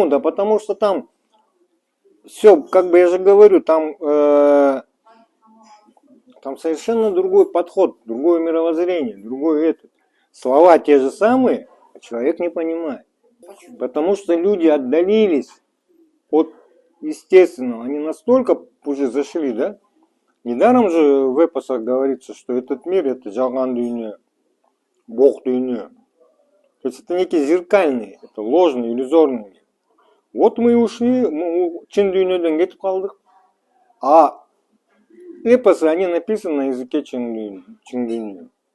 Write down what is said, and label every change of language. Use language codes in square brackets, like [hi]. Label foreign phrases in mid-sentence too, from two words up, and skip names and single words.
[ru] Да потому что там все, как бы я же говорю, там совершенно другой подход, другое мировоззрение, другой этот. Слова те же самые, а человек не понимает. Потому что люди отдалились от естественного. Они настолько уже зашли, да? Недаром же в эпосах говорится, что этот мир это [ky] жалган дүйнө, бог дүйнө. [ru] То есть это некий зеркальный, это ложный, иллюзорный мир. Вот мы и ушли, мы [ky] чын дүйнөдөн кетип калдык. [ru] А эпосы, они написаны на языке [ky] чын дүйнө.